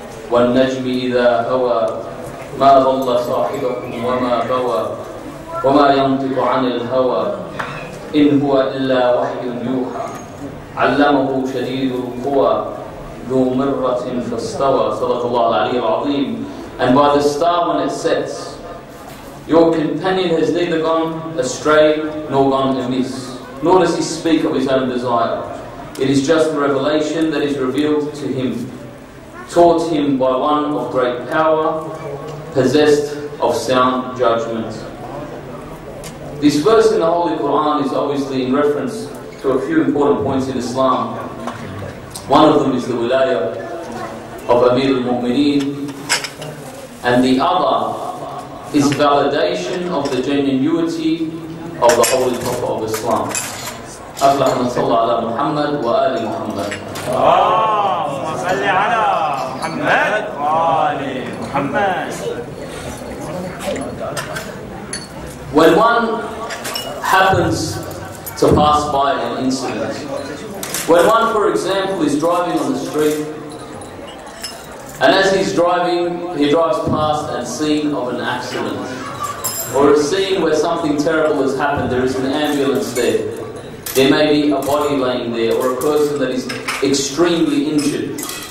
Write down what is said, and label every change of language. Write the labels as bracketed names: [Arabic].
[Arabic] والنجم إذا هوى ما ضل صاحبكم وما غوى وما ينطق عن الهوى إن هو إلا وحي يوحى علمه شديد القوى ذو مرة فاستوى. صدق الله العلي العظيم. [English] And by the star when it sets, your companion has neither gone astray nor gone amiss, nor does he speak of his own desire. It is just the revelation that is revealed to him, taught him by one of great power, possessed of sound judgment. This verse in the Holy Quran is obviously in reference to a few important points in Islam. One of them is the wilayah of Amir al-Mu'mineen, and the other is validation of the genuinity of the Holy Prophet of Islam. [Arabic] أفلح من صلى على محمد وآل محمد. اللهم صل على محمد وآل محمد. [English] When one happens to pass by an incident, when one, for example, is driving on the street, and as he's driving, he drives past a scene of an accident, or a scene where something terrible has happened, there is an ambulance there, there may be a body laying there, or a person that is extremely injured.